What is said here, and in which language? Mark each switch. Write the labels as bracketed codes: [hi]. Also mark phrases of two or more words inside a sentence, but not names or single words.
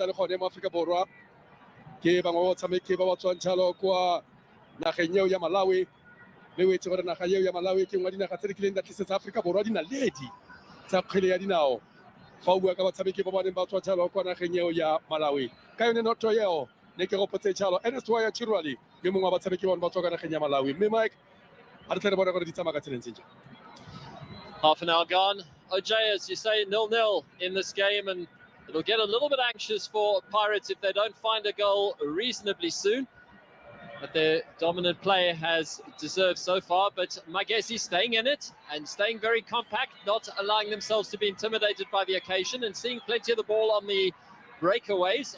[tn] le gone mo Aforika Borwa ke bangwe ba batshameki ba ba tswang jalo kwa nageng eo ya Malawi le o itse gore naga eo ya Malawi ke nngwe dinaga tse di kileng da tlisetsa Aforika Borwa dinaledi tsa kgwele ya dinao fa o bua ka batshameki ba ba neng ba tswa jalo kwa nageng eo ya Malawi ka yone noto eo ne ke gopotse jalo Ernest Waya Chirwali ke mongwe wa batshameki ba ba tswa kwa nageng ya Malawi mme Mike a re tle re bone gore di tsamaya ka tseleng tse jang. [en] Half an hour gone. OJ, as you say, 0-0 in this game, and it'll get a little bit anxious for Pirates if they don't find a goal reasonably soon. But their dominant play has deserved so far. But Magesi staying in it and staying very compact, not allowing themselves to be intimidated by the occasion and seeing plenty of the ball on the breakaways.